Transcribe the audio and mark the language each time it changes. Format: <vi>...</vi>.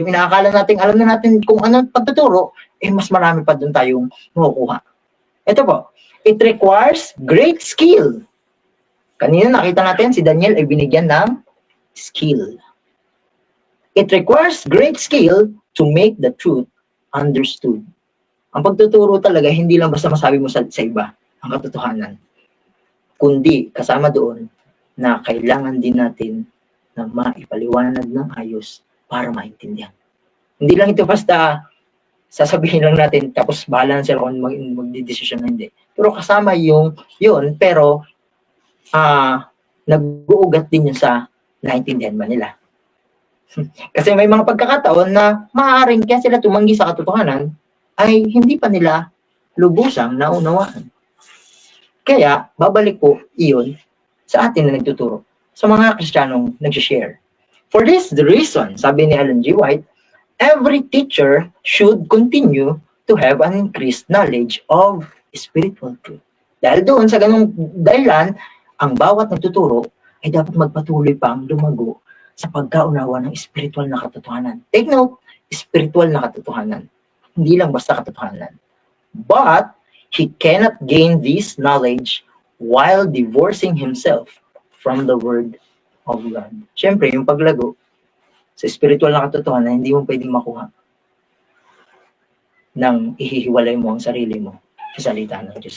<tl>Yung inaakala natin, alam na natin kung ano pagtuturo, eh mas marami pa doon tayong makukuha. Ito po,</tl> <en>it requires great skill.</en> <tl>Kanina nakita natin si Daniel ay binigyan ng skill.</tl> <en>It requires great skill to make the truth understood.</en> <tl>Ang pagtuturo talaga, hindi lang basta masabi mo sa iba ang katotohanan, kundi kasama doon na kailangan din natin na maipaliwanag ng ayos para maintindihan. Hindi lang ito basta sasabihin lang natin tapos bahala na sila kung magdidesisyon na hindi. Pero kasama yun, pero nag-uugat din yun sa naintindihan ba nila. Kasi may mga pagkakataon na maaaring kaya sila tumanggi sa katotohanan ay hindi pa nila lubusang naunawaan. Kaya, babalik po iyon sa atin na nagtuturo, sa mga Kristiyanong nag-share.</tl> <en>For this the reason,</en> <tl>sabi ni</tl> <en>Ellen G. White, every teacher should continue to have an increased knowledge of spiritual truth.</en> <tl>Dahil doon, sa ganung dahilan, ang bawat nagtuturo ay dapat magpatuloy pang lumago sa pagkaunawa ng spiritual na katotohanan.</tl> <en>Take note,</en> <tl>spiritual na katotohanan. Hindi lang basta katotohanan.</tl> <en>But, he cannot gain this knowledge while divorcing himself from the Word of God.</en> <tl>Siyempre, yung paglago sa spiritual na katotohanan, hindi mo pwedeng makuha nang ihihiwalay mo ang sarili mo sa salita ng Diyos.</tl>